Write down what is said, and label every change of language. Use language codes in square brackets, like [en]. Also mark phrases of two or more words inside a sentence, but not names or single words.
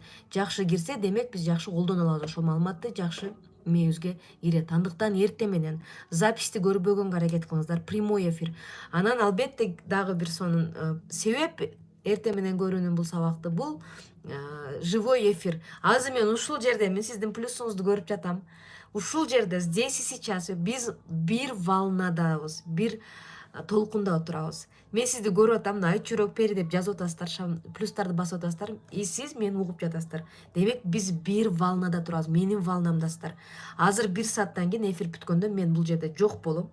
[ky] Жакшы кирсе, демек биз жакшы колдоно алабыз ошол маалыматты, жакшы мээбизге кирет. Андыктан эртең менен записти көрбөгөнгө аракет кылыңыздар, [ru] прямой эфир. [ky] Анан албетте дагы бир сонун себеп эртең менен көрүүнүн бул сабакты бул [ru] живой эфир. [ky] Азыр мен ушул жерде мен сиздин плюсуңузду көрүп жатам. Ушул жерде [ru] здесь и сейчас [ky] биз бир волнадабыз, бир толкунда отурабыз. Мен сизди көрүп атам, айт жүрөк пери деп жазып атасыздар, плюстарды басып атасыздар, и сиз мени угуп жатасыздар. Демек биз бир волнада турабыз, менин волнамдасыздар. Азыр 1 сааттан кийин эфир бүткөндө мен бул жерде жок болом.